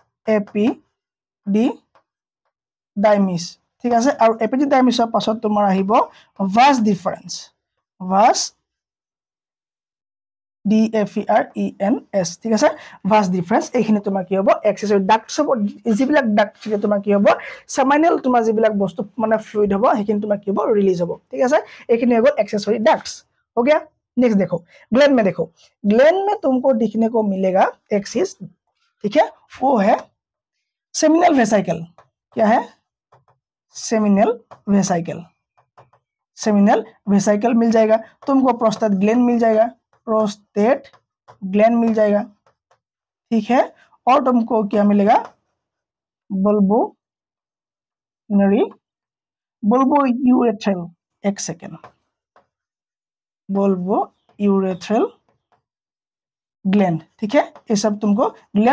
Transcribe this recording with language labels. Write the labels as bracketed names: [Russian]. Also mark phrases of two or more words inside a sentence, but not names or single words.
[Assamese] ঠিক আছে আৰু এপিডিডাইমিসৰ পাছত তোমাৰ আহিব [English] vas deferens [Assamese] DFERENS ঠিক আছে [English] vas deferens [Assamese] এইখিনি তোমাৰ কি হ'ব [English] accessory ducts [Assamese] যিবিলাক ডাক্ট তোমাৰ কি হ'ব সেমাইনেল তোমাৰ যিবিলাক বস্তু মানে ফ্লুইড হ'ব সেইখিনি তোমাৰ কি হ'ব ৰিলিজ হ'ব ঠিক আছে এইখিনি হৈ গ'ল [English] accessory ducts [Hindi] हो गया नेक्स्ट देखो ग्लैंड में देखो ग्लैंड में तुमको दिखने को मिलेगा एक चीज ठीक है वो है [English] seminal vesicle [Hindi] क्या है सेमिनल वेसिकल मिल जाएगा तुमको [English] prostate gland [Hindi] मिल जाएगा ठीक है और तुमको क्या मिलेगा बुल्बोयूरेथ्रल एक सेकेंड [English] bulbourethral gland [Hindi] ठीक है ये सब तुमको ग्लैंड